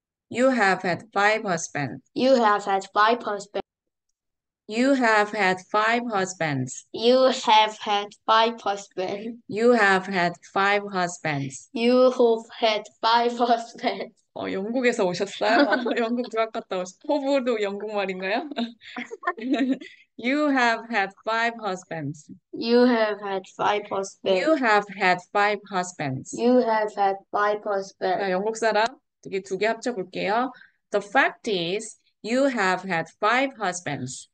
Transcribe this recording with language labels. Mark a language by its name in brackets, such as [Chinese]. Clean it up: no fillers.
[English] You have had five husbands. You have had five husbands. You have had five husbands. You have had five husbands. You have had five husbands. You have had five husbands. [Korean] 영국에서 오셨어요? 영국 유학 갔다 호불도 영국 말인가요? [English] You have had five husbands. You have had five husbands. You have had five husbands. You have had five husbands. [Korean] 자, 영국 사람. 이게 두 개 합쳐볼게요. [English] The fact is, you have had five husbands.